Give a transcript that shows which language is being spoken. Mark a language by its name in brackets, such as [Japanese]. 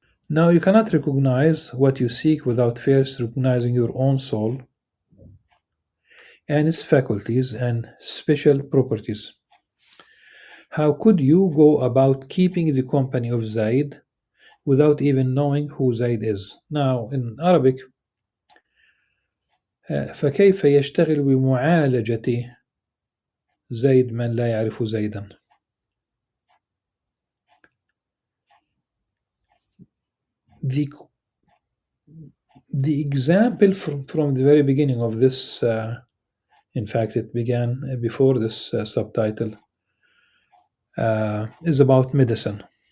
[English] Now, you cannot recognize what you seek without first recognizing your own soul and its faculties and special properties. How could you go about keeping the company of Zaid without even knowing who Zaid is? Now, in Arabic, [Arabic] فكيف يشتغل بمعالجة زيد من لا يعرف زيدا. [English] The, the example from the very beginning of this, in fact, it began before this subtitle, is about medicine.